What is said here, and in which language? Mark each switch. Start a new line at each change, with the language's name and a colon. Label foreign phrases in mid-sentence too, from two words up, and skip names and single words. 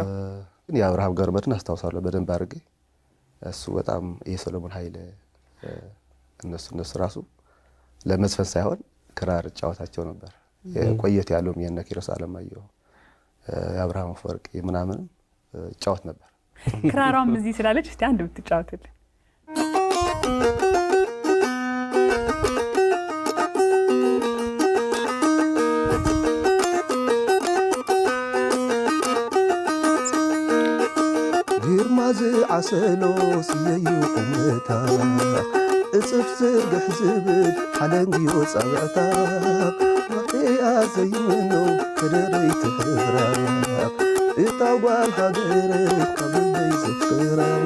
Amharic: የአብርሃም ገብረመድህን አስታውሳለሁ በደንብ አድርጌ። እሱ በጣም የሰለሞን ኃይለ እነሱ ራሱ ለመዝፈን ሳይሆን ክራር ጫወታቸው ነበር። የቆየት ያለውም የነ ኪሮስ አለማየሁ የአብርሃም አፈወርቂ ምናምን ጫወት ነበር። ክራሯም እዚህ ስላለች እስቲ አንድ ብትጫወትልን።
Tigrinya: ግርማዝ ዓሰሎ ስየዩ ቁመታ እጽፍ ዝርግሕ ዝብል ሓለንግዮ ጸብዕታ ዋሕያ ዘይምኖ ከደረይ ትሕብራ እታ ጓል ሃገረይ ካብ ልበይ ዘፍራ